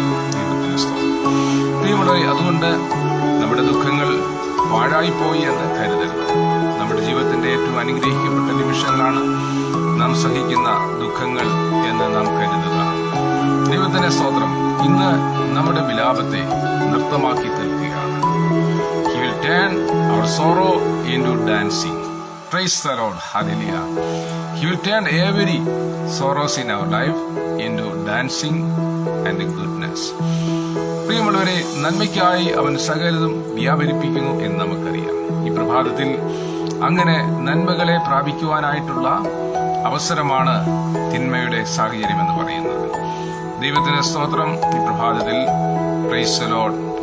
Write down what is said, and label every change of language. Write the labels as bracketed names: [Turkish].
[Malayalam] ദൈവത്തിന് സ്തോത്രം. പ്രിയമുള്ളവരെ, അതുകൊണ്ട് നമ്മുടെ ദുഃഖങ്ങൾ പാഴായിപ്പോയി എന്ന് കരുതരുത്. നമ്മുടെ ജീവിതത്തിന്റെ ഏറ്റവും അനുഗ്രഹിക്കപ്പെട്ട നിമിഷങ്ങളാണ് നാം സഹിക്കുന്ന ദുഃഖങ്ങൾ എന്ന് നാം കരുതുക. ദൈവത്തിന്റെ സ്തോത്രം. ഇന്ന് നമ്മുടെ വിലാപത്തെ നൃത്തമാക്കി തീർക്കുകയാണ്. [English] He will turn our sorrow into dancing. Praise the Lord. Hallelujah. He will turn every sorrows in our life into dancing and goodness. [Malayalam] പ്രിയമുള്ളവരെ, നന്മയ്ക്കായി അവൻ സകലതും വ്യാപരിപ്പിക്കുന്നു എന്ന് നമുക്കറിയാം. ഈ പ്രഭാതത്തിൽ അങ്ങനെ നന്മകളെ പ്രാപിക്കുവാനായിട്ടുള്ള അവസരമാണ് തിന്മയുടെ സാഹചര്യം എന്ന് പറയുന്നത്. ദൈവത്തിന് സ്തോത്രം. ഈ പ്രഭാതത്തിൽ [English] Praise the Lord.